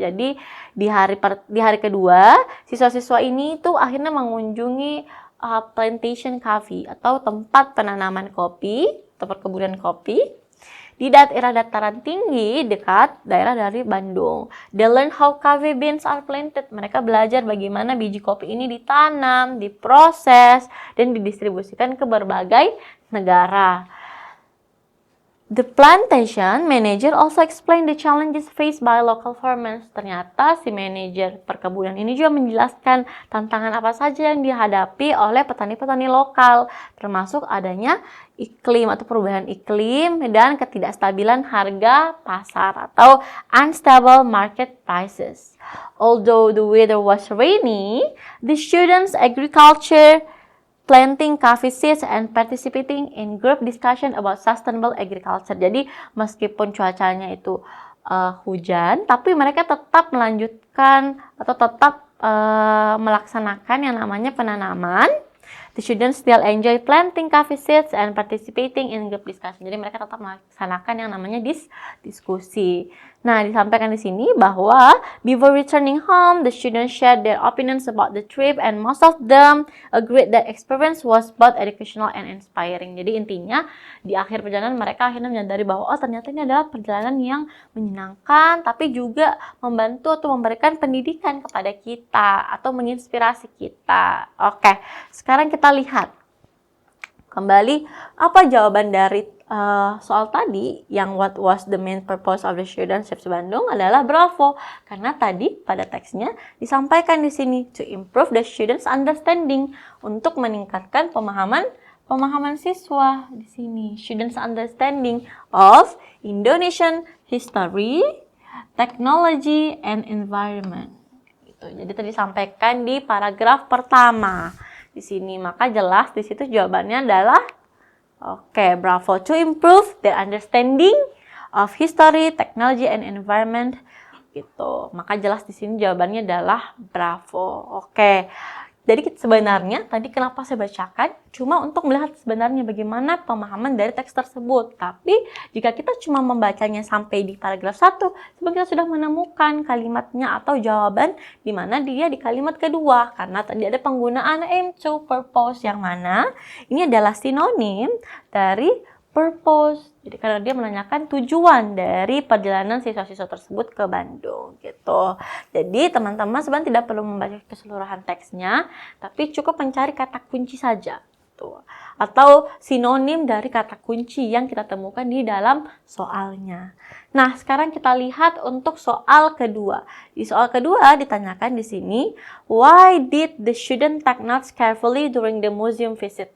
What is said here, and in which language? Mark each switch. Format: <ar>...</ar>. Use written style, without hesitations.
<id>Jadi, di hari kedua, siswa-siswa ini tuh akhirnya mengunjungi</id> <en>plantation coffee</en> <id>atau tempat penanaman kopi atau perkebunan kopi di daerah dataran tinggi dekat daerah dari Bandung.</id> <en>They learn how coffee beans are planted.</en> <id>Mereka belajar bagaimana biji kopi ini ditanam, diproses, dan didistribusikan ke berbagai negara.</id> <en>The plantation manager also explained the challenges faced by local farmers.</en> <id>Ternyata si manajer perkebunan ini juga menjelaskan tantangan apa saja yang dihadapi oleh petani-petani lokal, termasuk adanya iklim atau perubahan iklim dan ketidakstabilan harga pasar atau</id> <en>unstable market prices. Although the weather was rainy, the students' agriculture planting coffee seeds and participating in group discussion about sustainable agriculture.</en> <id>Jadi meskipun cuacanya itu hujan, tapi mereka tetap melanjutkan atau tetap melaksanakan yang namanya penanaman.</id> <en>The students still enjoy planting coffee seeds and participating in group discussion.</en> <id>Jadi mereka tetap melaksanakan yang namanya diskusi. Nah, disampaikan di sini bahwa</id> <en>before returning home, the students shared their opinions about the trip and most of them agreed that experience was both educational and inspiring.</en> <id>Jadi intinya di akhir perjalanan mereka akhirnya menyadari bahwa ternyata ini adalah perjalanan yang menyenangkan tapi juga membantu atau memberikan pendidikan kepada kita atau menginspirasi kita. Oke, sekarang kita lihat kembali apa jawaban dari soal tadi yang</id> <en>what was the main purpose of the student trips Bandung</en> <id>adalah bravo, karena tadi pada teksnya disampaikan di sini</id> <en>to improve the students understanding,</en> <id>untuk meningkatkan pemahaman siswa di sini,</id> <en>students understanding of Indonesian history, technology, and environment.</en> <id>Gitu. Jadi tadi disampaikan di paragraf pertama di sini, maka jelas di situ jawabannya adalah oke, bravo.</id> <en>To improve their understanding of history, technology, and environment, gitu.</en> <id>Maka jelas di sini jawabannya adalah bravo. Oke. Jadi sebenarnya tadi kenapa saya bacakan cuma untuk melihat sebenarnya bagaimana pemahaman dari teks tersebut. Tapi jika kita cuma membacanya sampai di paragraf 1, sebenarnya kita sudah menemukan kalimatnya atau jawaban di mana dia di kalimat kedua. Karena tadi ada penggunaan aim to, purpose, yang mana ini adalah sinonim dari purpose. Jadi karena dia menanyakan tujuan dari perjalanan siswa-siswa tersebut ke Bandung gitu. Jadi teman-teman sebenarnya tidak perlu membaca keseluruhan teksnya, tapi cukup mencari kata kunci saja gitu. Atau sinonim dari kata kunci yang kita temukan di dalam soalnya. Nah, sekarang kita lihat untuk soal kedua. Di soal kedua ditanyakan di sini,</id> <en>why did the student take notes carefully during the museum visit?</en>